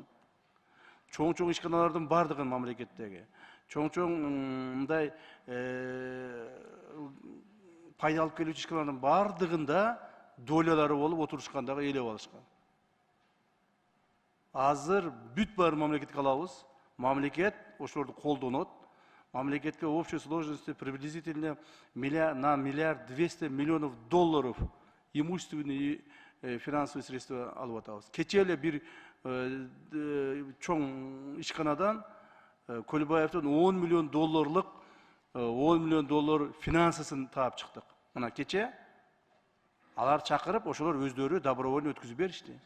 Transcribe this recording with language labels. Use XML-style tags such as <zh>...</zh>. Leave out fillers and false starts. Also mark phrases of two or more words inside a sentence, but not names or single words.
<ky>Чоң ишканалардын бардыгын мамлекеттеги чоң мындай пайда алып келүүчү ишканалардын бардыгында долялары болуп отурушкандагы ээлеп алышкан. Азыр бүт бар мамлекетке алабыз. Мамлекет ошолорду колдонот.</ky> <ru>Мамлекетке в общей сложности приблизительно на 1,2 миллиарда долларов имущественные и финансовые средства</ru> <ky>алып атабыз. Кечээ эле бир чоң ишканадан Көлбаевдин 10 миллион доллар финансысын таап чыктык. Мына кечээ алар чакырып, ошолор өздөрү добровольно өткүзүп беришти.</ky>